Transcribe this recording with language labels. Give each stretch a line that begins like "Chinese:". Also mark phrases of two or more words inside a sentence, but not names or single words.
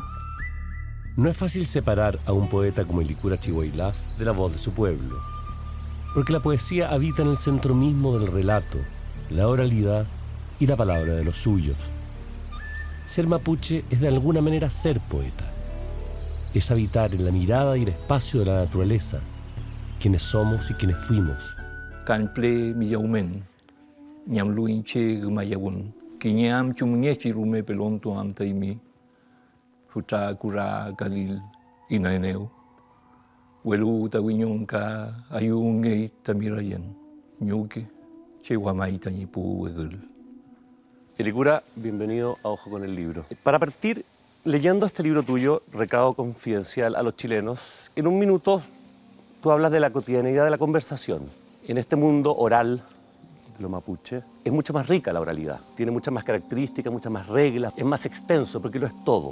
Spanish: No es fácil separar a un poeta como Helicura Chihuaylaf de la voz de su pueblo, porque la poesía habita en el centro mismo del relato, la oralidad y la palabra de los suyos. Ser mapuche es de alguna manera ser poeta. Es habitar en la mirada y el espacio de la naturaleza, quienes somos y quienes fuimos.
Mapuche: Canple miyaumen, ñamluinche gumayawun, quiñam chumñechi rume pelonto amtaimi, futa cura galil inaeneu, huelu tawiñonca ayungei tamirayen, ñuque, cheguamai tañipu huegul.
Spanish: Helicura, bienvenido a Ojo con el Libro. Para partir, leyendo este libro tuyo, Recado Confidencial a los Chilenos, en un minuto tú hablas de la cotidianidad de la conversación. En este mundo oral de lo mapuche, es mucho más rica la oralidad. Tiene muchas más características, muchas más reglas, es más extenso porque lo es todo.